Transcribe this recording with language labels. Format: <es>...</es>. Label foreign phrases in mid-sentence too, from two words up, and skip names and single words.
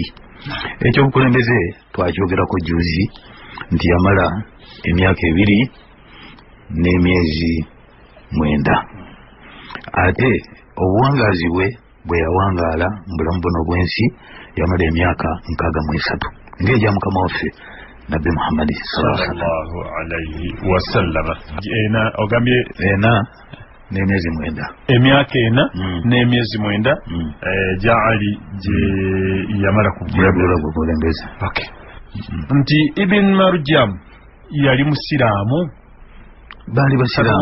<lg>ekyobukulembeze twakyogerako juzi nti yamala emyaka 2 n'emyezi 9 ate obuwangaazi bwe bwe yawangaala mu bulamu buno bw'ensi yamala emyaka 63 ng'egya mukama waffe nabbi Muhammadi sallallahu</lg> <ar>عليه وسلم.</ar> <lg>ogambye n'emyezi 9 emyaka 4 n'emyezi 9 gya Ali gye yamala kubulabula bukulembeze. nti Ibn Marjam yali musiraamu? baali basiraamu.</lg>